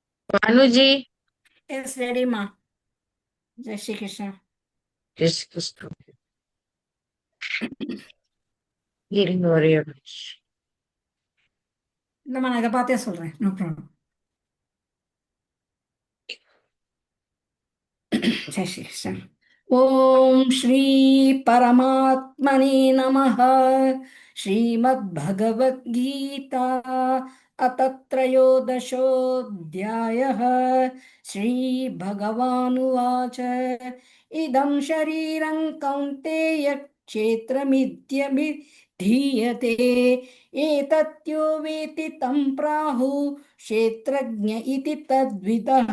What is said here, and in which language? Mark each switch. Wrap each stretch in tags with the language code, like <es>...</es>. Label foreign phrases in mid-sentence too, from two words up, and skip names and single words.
<hi>भानुजी</hi> <en>Yes, ready,</en> <hi>मा जय श्री कृष्ण.</hi> <en>Yes, Krishna.</en> <ta>இருங்க ஒரே ஒரு நிமிஷம். இல்லம்மா, நான் இதை பார்த்தே சொல்றேன்.</ta> <en>no problem.</en> <hi>जय श्री कृष्ण.</hi> <sa>ओम श्री परमात्मने नमः. श्रीमद्भगवद् गीता अथ त्रयोदशोऽध्यायः. श्रीभगवानुवाच इदं शरीरं कौन्तेय क्षेत्रमित्यभिधीयते एतत्यो वेति तं प्राहुः क्षेत्रज्ञ इति तद्विदः.</sa>